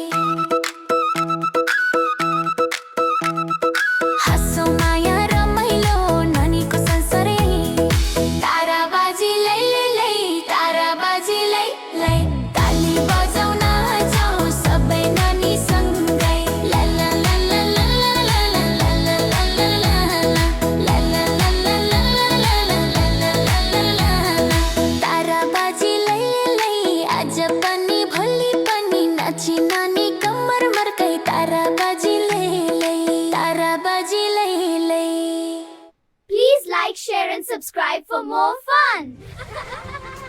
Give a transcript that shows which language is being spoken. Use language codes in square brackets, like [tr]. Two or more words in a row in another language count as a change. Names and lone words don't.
[ne] हाँसौं माया रमाइलो नानीको संसारै तारा बाजी लै लै तारा बाजी लै लै ताली बजाउन जाऊ सबै नानी सँगै ला ला ला ला ला ला ला ला ला ला ला ला ला ला ला ला तारा बाजी लै लै आज पनि भोलि पनि नाची नानी कम्मर मर्काई तारा बाजी लै लै तारा बाजी लै लै [en] Please like, share and subscribe for more fun.